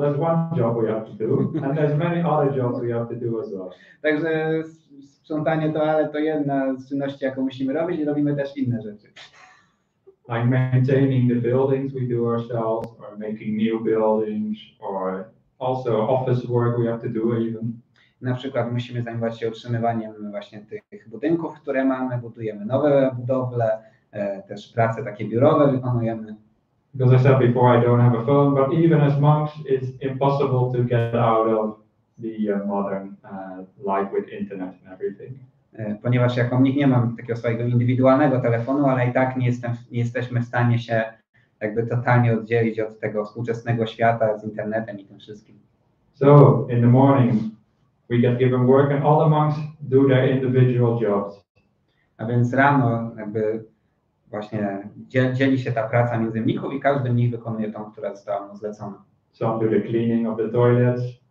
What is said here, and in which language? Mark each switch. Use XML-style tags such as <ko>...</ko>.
<en>That's one job we have to do, and there's many other jobs we have to do as well.</en> <pl>Także sprzątanie toalet to jedna z czynności, jaką musimy robić, i robimy też inne rzeczy.</pl> <en>Like maintaining the buildings we do ourselves, or making new buildings, or also office work we have to do even.</en> <pl>Na przykład musimy zajmować się utrzymywaniem właśnie tych budynków, które mamy, budujemy nowe budowle, też prace takie biurowe wykonujemy.</pl> <en>Because I said before, I don't have a phone, but even as monks, it's impossible to get out of the modern life with internet and everything.</en> <pl>Ponieważ jako mnich nie mam takiego swojego indywidualnego telefonu, ale i tak nie jesteśmy w stanie się jakby totalnie oddzielić od tego współczesnego świata z internetem i tym wszystkim.</pl> <en>So in the morning we get given work and all the monks do their individual jobs.</en> <pl>A więc rano jakby właśnie dzieli się ta praca między mnichów i każdy mnich wykonuje tą, która została mu zlecona.</pl> <en>Some do the cleaning of the toilets.</en>